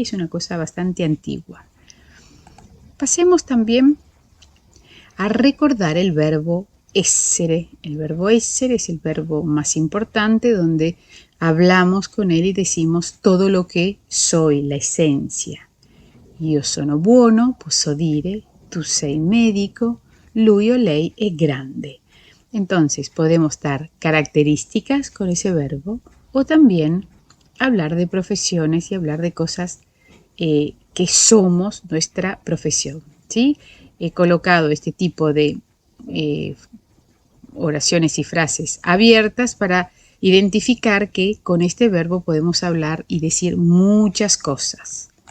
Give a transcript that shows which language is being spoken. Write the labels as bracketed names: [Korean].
[Spanish] Es una cosa bastante antigua. Pasemos también a recordar el verbo essere. El verbo essere es el verbo más importante donde hablamos con él y decimos todo lo que soy, la esencia. [Italian] Io sono buono, posso dire, tu sei médico, lui o lei è grande. [Spanish] Entonces podemos dar características con ese verbo o también hablar de profesiones y hablar de cosas que somos nuestra profesión, ¿sí? He colocado este tipo de oraciones y frases abiertas para identificar que con este verbo podemos hablar y decir muchas cosas.